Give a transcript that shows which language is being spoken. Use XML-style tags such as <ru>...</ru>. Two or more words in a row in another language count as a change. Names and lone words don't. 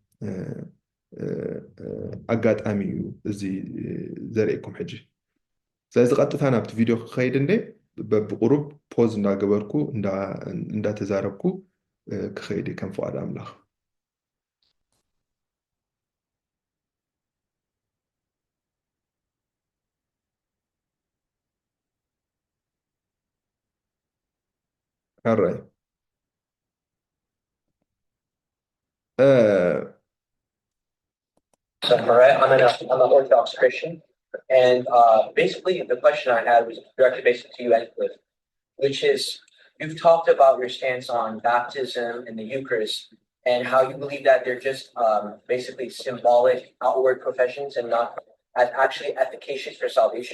<ti>ኣጋጣሚ እዩ እዚ ዘርእየኩም ሕጂ ስለዚ ቀጥታ ናብቲ ቪድዮ ክኸይድ እንደ በብቁሩብ ፖዝ እንዳገበርኩ እንዳተዛረብኩ ክኸይድ ከም ፍቓድ ኣምላኽ ኣራይ</ti> <en>I'm an Orthodox Christian, and basically the question I had was directed basically to you, Edcliffe, which is you've talked about your stance on baptism and the Eucharist and how you believe that they're just basically symbolic outward professions and not as actually efficacious for salvation.</en>